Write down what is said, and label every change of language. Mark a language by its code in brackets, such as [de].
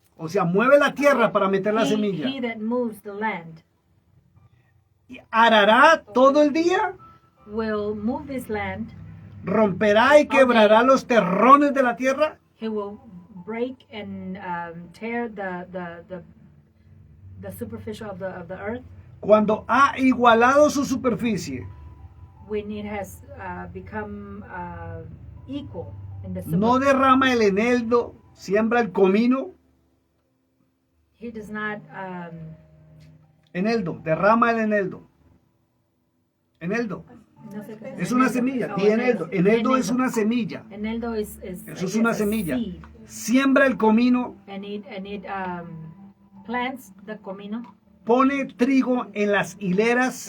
[es] O sea, mueve la tierra para meter la semilla. [en] He that moves the land [es] Y arará todo el día. [en] will move his land. [es] Romperá y quebrará los terrones de la tierra. [en] He will break and tear the superficial of the earth. [es] Cuando ha igualado su superficie [en] when it has become equal in the [es] No derrama el eneldo, siembra el comino. [en] he does not [es] Eneldo, derrama el eneldo. Eneldo, no sé qué es una semilla. Di eneldo. Eneldo es una semilla. Eneldo Eso es una [en] a [es] semilla. [en] seed, [es] Siembra el comino, [en] and it plants the comino, [es] pone trigo en las hileras